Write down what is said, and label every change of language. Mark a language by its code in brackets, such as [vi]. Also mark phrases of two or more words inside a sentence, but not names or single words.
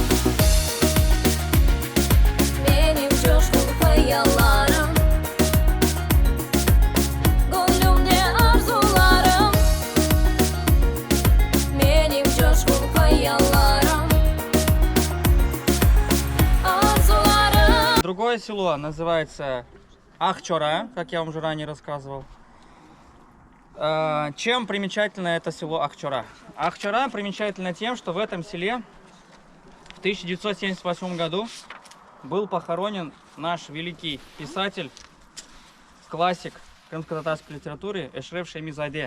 [crh] Benim coşkun hayallarım. Gönlümde arzularım. Benim coşkun hayallarım. Arzularım. [ru] Другое село называется Ахчора, как я вам уже ранее рассказывал. Чем примечательно это село Ахчора? Ахчора примечательно тем, что в этом селе в 1978 году был похоронен наш великий писатель, классик крымско-татарской литературы Эшреф Шемизаде.